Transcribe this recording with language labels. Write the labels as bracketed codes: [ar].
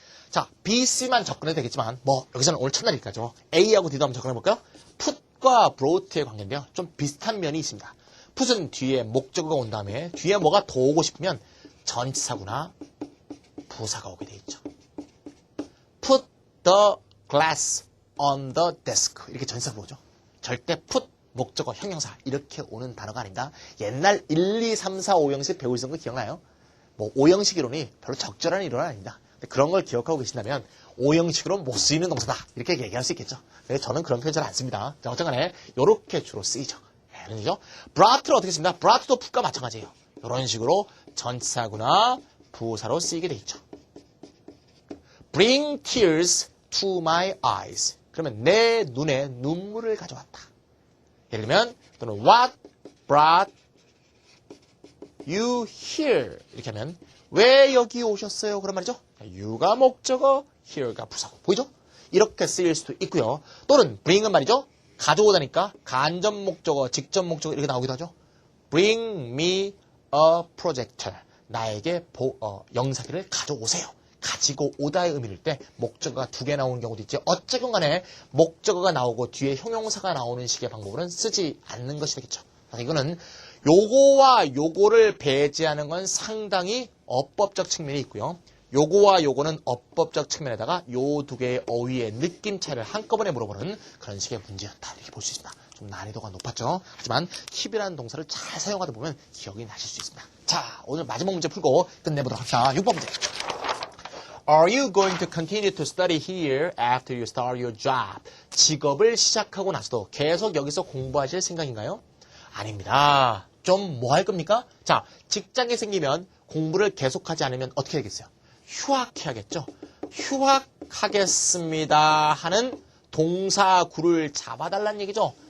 [ko] 자, B, C만 접근해도 되겠지만 여기서는 오늘 첫날이니까죠. A하고 D도 한번 접근해 볼까요? put과 brought의 관계인데요. 좀 비슷한 면이 있습니다. put은 뒤에 목적어가 온 다음에 뒤에 뭐가 더 오고 싶으면 전치사구나 부사가 오게 돼 있죠. [en] Put the glass on the desk. [ko] 이렇게 전치사가 오죠. 절대 put, 목적어, 형용사 이렇게 오는 단어가 아닙니다. 옛날 1, 2, 3, 4, 5형식 배우셨던 거 기억나요? 5형식 이론이 별로 적절한 이론은 아닙니다. 근데 그런 걸 기억하고 계신다면 5형식으로 못 쓰이는 동사다. 이렇게 얘기할 수 있겠죠. 근데 저는 그런 표현 잘 안 씁니다. 자, 어쨌든 간에 이렇게 주로 쓰이죠. 그렇죠? brought를 어떻게 씁니까? brought도 put과 마찬가지예요. 이런 식으로 전치사구나 부사로 쓰이게 돼 있죠. [en] Bring tears to my eyes. [ko] 그러면 내 눈에 눈물을 가져왔다. 예를 들면 또는 [en] What brought you here? [ko] 이렇게 하면 왜 여기 오셨어요? 그런 말이죠. you가 목적어, here가 부사고. 보이죠? 이렇게 쓰일 수도 있고요. 또는 bring은 말이죠. 가져오다니까 간접 목적어, 직접 목적어 이렇게 나오기도 하죠. [en] Bring me a projector. [ko] 나에게 영상기를 가져오세요. 가지고 오다의 의미일 때 목적어가 2개 나오는 경우도 있지. 어쨌건 간에 목적어가 나오고 뒤에 형용사가 나오는 식의 방법으로는 쓰지 않는 것이 되겠죠. 그래서 이거는 요거와 요거를 배제하는 건 상당히 어법적 측면이 있고요. 요거와 요거는 어법적 측면에다가 요 두 개의 어휘의 느낌 차이를 한꺼번에 물어보는 그런 식의 문제였다. 이렇게 볼 수 있습니다. 좀 난이도가 높았죠. 하지만 킵이라는 동사를 잘 사용하다 보면 기억이 나실 수 있습니다. 자, 오늘 마지막 문제 풀고 끝내보도록 합시다. 6번 문제. [en] Are you going to continue to study here after you start your job? [ko] 직업을 시작하고 나서도 계속 여기서 공부하실 생각인가요? 아닙니다. 좀 뭐 할 겁니까? 자, 직장이 생기면 공부를 계속하지 않으면 어떻게 되겠어요? 휴학해야겠죠? 휴학하겠습니다 하는 동사구를 잡아달라는 얘기죠.